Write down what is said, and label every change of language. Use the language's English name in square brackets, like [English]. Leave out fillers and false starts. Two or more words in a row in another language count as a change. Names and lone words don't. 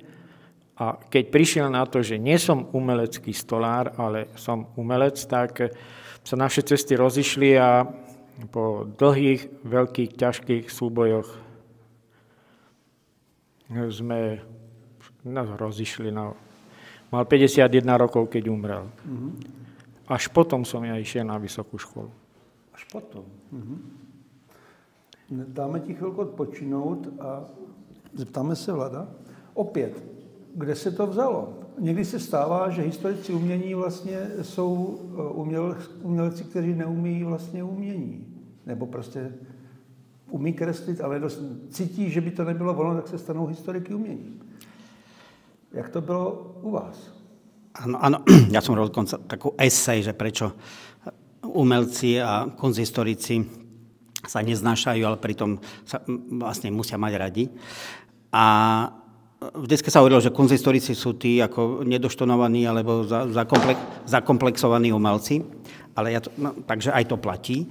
[Slovak] A keď prišiel na to, že nie som umelecký stolár, ale som umelec, tak sa naše cesty rozišli a po dlhých, veľkých, ťažkých súbojoch sme rozišli. Mal 51 rokov, keď umrel. Až potom som ja išiel na vysokú školu. Až potom. [Czech] Dáme ti chvilku odpočinout a zeptáme se Vlada. Opět, kde se to vzalo? Někdy se stává, že historici umění vlastně jsou umělci, kteří neumí vlastně umění. Nebo prostě umí kreslit, ale cítí, že by to nebylo ono, tak se stanou historiky umění. Jak to bylo u vás? [Slovak] Áno, ja som robil takú esej, že prečo umelci a kunsthistorici sa neznášajú, ale pritom sa vlastne musia mať radi. A vždycky sa hovorilo, že kunsthistorici sú tí ako nedoštonovaní alebo zakomplexovaní umelci, ale takže aj to platí.